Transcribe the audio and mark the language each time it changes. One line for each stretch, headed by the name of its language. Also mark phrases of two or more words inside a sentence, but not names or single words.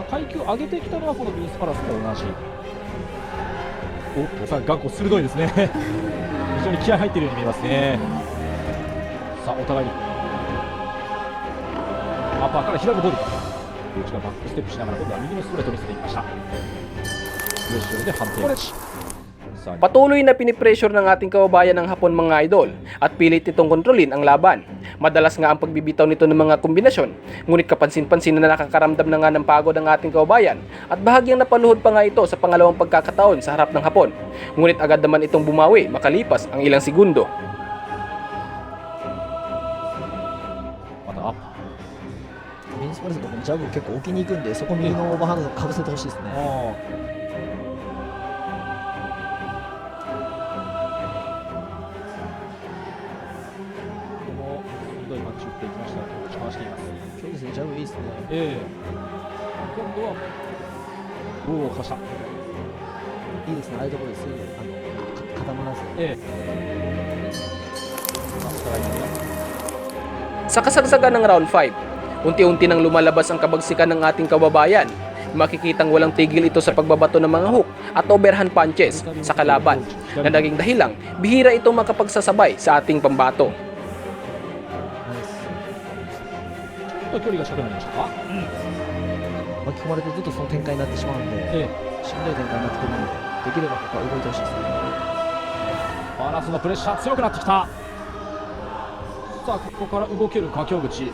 Japanese: 階級上げてきたのはこのビースパラスと同じ。おっと、さあ、頑固鋭いですね。非常に気合入っているように見えますね。さあ、お互いに。アッパーから左のボディ。両内がバックステップしながら、今度は右のストレートを見せていきました。よし、で判定勝ち。さあ、
Filipino: Patuloy na pinipressure ng ating kababayan ng Hapon mga idol at pilit nitong kontrolin ang laban. Madalas nga ang pagbibitaw nito ng mga kombinasyon, ngunit kapansin-pansin na nakakaramdam na nga ng pagod ang ating kababayan at bahagyang napaluhod pa nga ito sa pangalawang pagkakataon sa harap ng Hapon. Ngunit agad naman itong bumawi makalipas ang ilang segundo.
Japanese: またアッパー。ビンスパレスのこのジャブを結構置きに行くんで、そこ右のオーバーハンドかぶせてほしいですね。鋭いパンチを打っていきましたが、京口かわしています。京口のジャブいいですね。今度は棒をかした。いいですね、ああいうところですぐ固まらず。
Filipino: Sa kasagsagan ng round 5, unti-unti nang lumalabas ang kabagsikan ng ating kababayan. Makikitang walang tigil ito sa pagbabato ng mga hook at
English: overhand punches
Filipino: sa kalaban na naging dahilang bihira itong makapagsasabay sa ating pambato.
Japanese: ちょっと距離が近くなりましたか。巻き込まれてずっとその展開になってしまうんで、しんどい展開になってくるので、できればここは動いてほしいですね。バラスのプレッシャー強くなってきた。さあ、ここから動けるか京口。